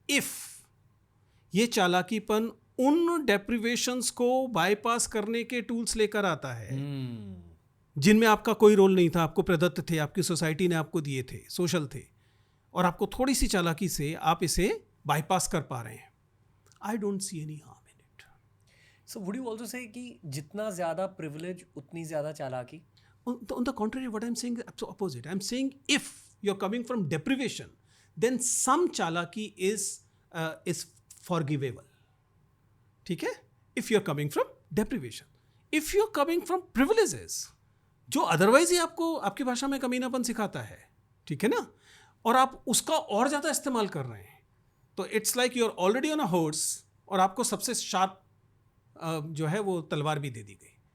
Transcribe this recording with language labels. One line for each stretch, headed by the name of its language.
Hindi: If ये चालाकीपन उन डेप्रिवेशंस को बाईपास करने के टूल्स लेकर आता है जिनमें आपका कोई रोल नहीं था, आपको प्रदत्त थे, आपकी सोसाइटी ने आपको दिए थे, सोशल थे, और आपको थोड़ी सी चालाकी से आप इसे बाईपास कर पा रहे हैं,
English: I don't see any harm in it. So would you also say
Hindi: कि जितना ज़्यादा प्रिविलेज उतनी ज़्यादा चालाकी?
English: On the contrary, what I'm saying is opposite. I'm saying if you're coming from deprivation, then some chalaki is forgivable.
Hindi: ठीक है?
English: If you're coming from deprivation. If you're coming from privileges,
Hindi: जो otherwise he आपको आपकी भाषा में कमीनापन सिखाता है, ठीक है ना, और आप उसका और ज़्यादा इस्तेमाल कर रहे हैं, तो
English: it's like you are already on a horse
Hindi: और आपको सबसे शार्प जो है वो तलवार भी दे दी गई।